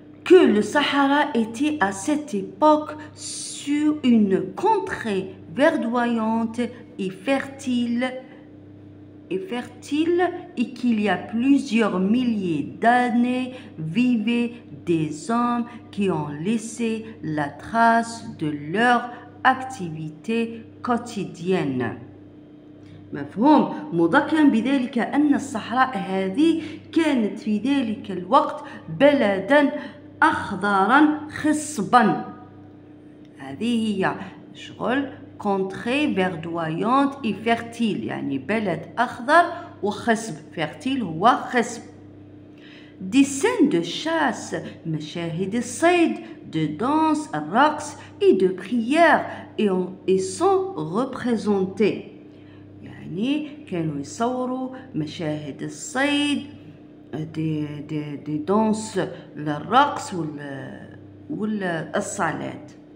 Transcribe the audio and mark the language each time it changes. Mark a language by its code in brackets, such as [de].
[fr] que le Sahara était à cette époque sur une contrée verdoyante et fertile et qu'il y a plusieurs milliers d'années vivaient des hommes qui ont laissé la trace de leur activité quotidienne. [ar] مفهوم؟ مذكرا بذلك أن الصحراء هذه كانت في ذلك الوقت بلدا أخضرا خصبا. هذه هي شغل [fr] contrée verdoyante et fertile، [ar] يعني بلد أخضر وخصب. fertile هو خصب. [fr] des scènes de chasse، [ar] مشاهد الصيد، [fr] de danse، [ar] الرقص [fr] et de prière et sont représentées. [ar] يعني كانوا يصوروا مشاهد الصيد، [fr] دي دانس [ar] للرقص والصلاة.